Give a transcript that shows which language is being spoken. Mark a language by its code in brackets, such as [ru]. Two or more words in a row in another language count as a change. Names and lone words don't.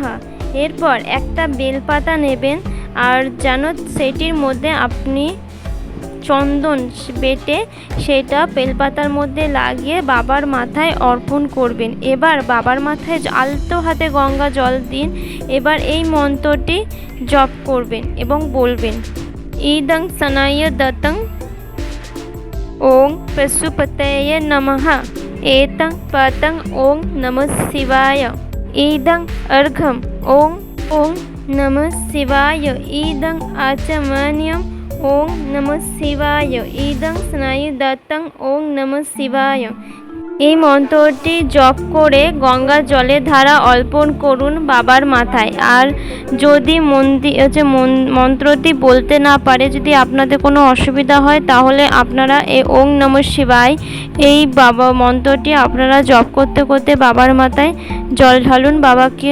[bn] এরপর একটা বেলপাতা নেবেন আর যেন সেটির মধ্যে আপনি চন্দন বেটে সেটা বেলপাতার মধ্যে লাগিয়ে বাবার মাথায় অর্পণ করবেন। এবার বাবার মাথায় আলতো হাতে গঙ্গা জল দিন। এবার এই মন্ত্রটি জপ করবেন এবং বলবেন, [sa] ইদং সনায় দত্তং ওং পশুপতয়ে নমঃ, एतं पतं ओं नमः शिवाय, इदं अर्घ्यं ओं नमः शिवाय, इदं आचमनीयं ओं नमः शिवाय, इदं स्नायुदत्तं ओं नमः शिवाय। [bn] এই মন্ত্রটি জপ করে গঙ্গার জলের ধারা অর্পণ করুন বাবার মাথায়। আর যদি মন্ত্রটি বলতে না পারে, যদি আপনাদের কোনো অসুবিধা হয়, তাহলে আপনারা এই [sa] ওং নমঃ শিবায় [bn] এই বাবা মন্ত্রটি আপনারা জপ করতে করতে বাবার মাথায় জল ঢালুন বাবাকে।